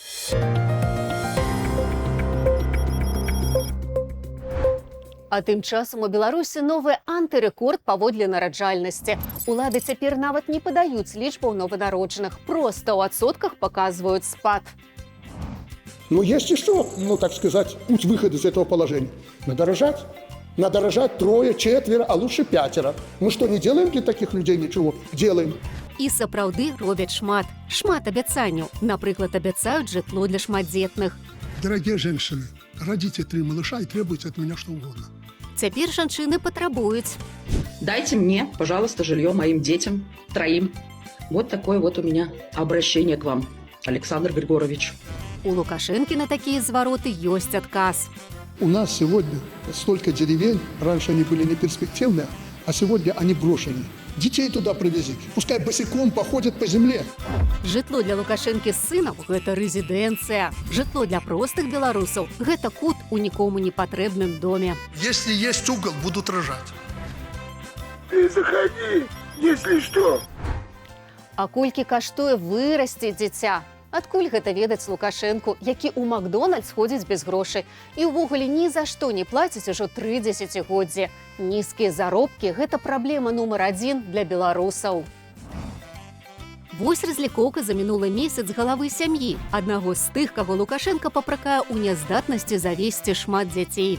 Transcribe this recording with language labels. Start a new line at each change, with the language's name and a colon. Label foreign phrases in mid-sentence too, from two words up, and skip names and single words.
Belarusian: А тым часам у Беларусі новы антырэкорд паводле нараджальнасці. Улады цяпер нават не падаюць лічбаў нованароджаных, проста ў адсотках паказваюць спад. Ну,
Russian: есть еще, ну, так сказать, путь выхода из этого положения. Надо рожать. Надо рожать 3, 4, а лучше 5. Мы что, не делаем для таких людей ничего? Делаем.
Belarusian: І сапраўды робяць шмат. Шмат абяцанняў. Напрыклад, абяцаюць жытло для шматдзетных.
Russian: Дорогие женщины, родите 3 малыша и требуйте от меня что угодно.
Belarusian: Цяпер жанчыны патрабуюць.
Russian: Дайте мне, пожалуйста, жилье моим детям, 3. Вот такое вот у меня обращение к вам, Александр Григорович.
Belarusian: У Лукашэнкі на такія звароты ёсць адказ.
Russian: У нас сегодня столько деревень, раньше они были не перспективные, а сегодня они брошены. Детей туда привези, пускай босиком походят по земле.
Belarusian: Жытло для Лукашэнкі з сынам – гэта рэзідэнцыя. Жытло для простых беларусаў – гэта кут у нікому не патрэбным доме.
Russian: Если есть угол, будут рожать. Ты заходи, если что.
Belarusian: А колькі каштуе вырасціць дзіця? Адкуль гэта ведаць Лукашэнку, які ў Макдональдс ходзіць без грошай і ўвогуле ні за што не плаціць ужо 3 дзесяцігоддзі. Нізкія заробкі – гэта праблема нумар 1 для беларусаў. Вось разлікоўка за мінулы месяц галавы сям'і, аднаго з тых, каго Лукашенка папракае ў няздатнасці завесці шмат дзяцей.